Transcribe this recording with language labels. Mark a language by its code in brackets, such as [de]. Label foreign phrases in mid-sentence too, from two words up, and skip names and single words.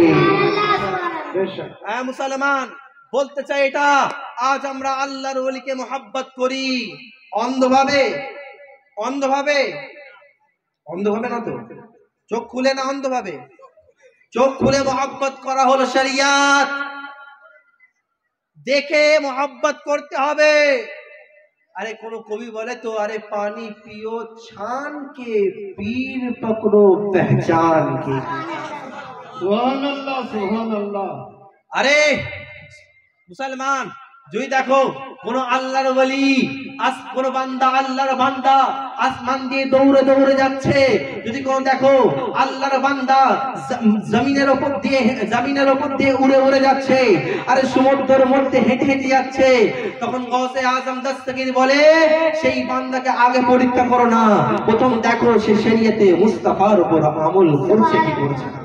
[bn] হ্যাঁ মুসলমান, বলতে চাই এটা, আজ আমরা আল্লাহর ওলিকে মহব্বত করি অন্ধভাবে, অন্ধভাবে, অন্ধভাবে না তো, চোখ খুলে না, অন্ধভাবে। চোখ খুলে মহব্বত করা হলো শরিয়াত, দেখে মহব্বত করতে হবে। [hi] अरे कोनो कवि बोले तो, अरे पानी पियो छान के, पीर पकड़ो पहचान के। [bn] সুবহানাল্লাহ, সুবহানাল্লাহ। अरे मुसलमान, যদি দেখো কোন আল্লাহর ওলি, কোন বান্দা, আল্লাহর বান্দা আসমান দিয়ে দৌড়ে দৌড়ে যাচ্ছে, যদি কোন দেখো আল্লাহর বান্দা জমিনের উপর দিয়ে উড়ে উড়ে যাচ্ছে, আরে সমুদ্রের মধ্যে হেঁটে হেঁটে যাচ্ছে, তখন গৌসে আজম দস্তগীর বলে সেই বান্দাকে আগে পরীক্ষা করো না, প্রথম দেখো সে শরীয়তে মুস্তাফার উপর আমল করছে কি করছে।